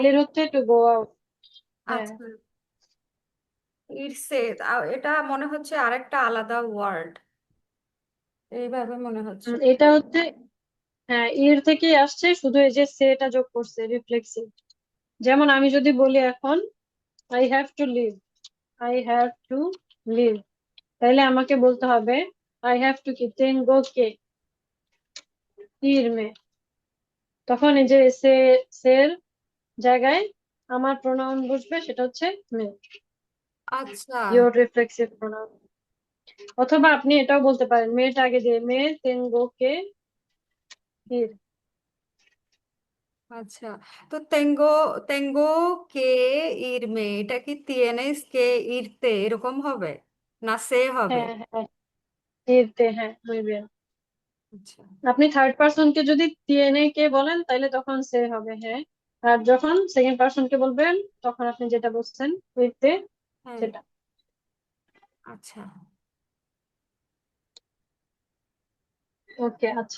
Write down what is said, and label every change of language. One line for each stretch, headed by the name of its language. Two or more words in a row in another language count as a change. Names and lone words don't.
Bangla: সালির হচ্ছে
English: to go out.
Bangla: হ্যাঁ। আচ্ছা, ইটসে, এটা মনে হচ্ছে আরেকটা আলাদা ওয়ার্ড, এইভাবে মনে হচ্ছে। এটা হচ্ছে, হ্যাঁ ইর থেকেই আসছে, শুধু এই যে সেটা যোগ করছে রিফ্লেক্সিভ। যেমন আমি যদি বলি এখন
English: I have to leave, I have to leave,
Bangla: তাহলে আমাকে বলতে হবে
English: I have to
Bangla: কি
Spanish: tengo que irme,
Bangla: তখন এই যে সের জায়গায় আমার প্রোনাউন বসবে, সেটা হচ্ছে মে, আচ্ছা
English: your reflexive pronoun.
Bangla: অথবা আপনি এটাও বলতে পারেন মেটা আগে দিয়ে,
Spanish: me tengo que ir.
Bangla: আচ্ছা, তো
Spanish: tengo tengo que irme,
Bangla: এটা কি
Spanish: tienes que irte
Bangla: এরকম হবে, না সে হবে? হ্যাঁ, irte, হ্যাঁ
Spanish: muy bien।
Bangla: আচ্ছা আপনি
English: third person
Bangla: কে যদি tiene কে বলেন তাহলে তখন সে হবে, হ্যাঁ। আর যখন
English: second person
Bangla: কে বলবেন তখন আপনি যেটা বলছেন irte, হ্যাঁ, সেটা। আচ্ছা। ওকে, আচ্ছা।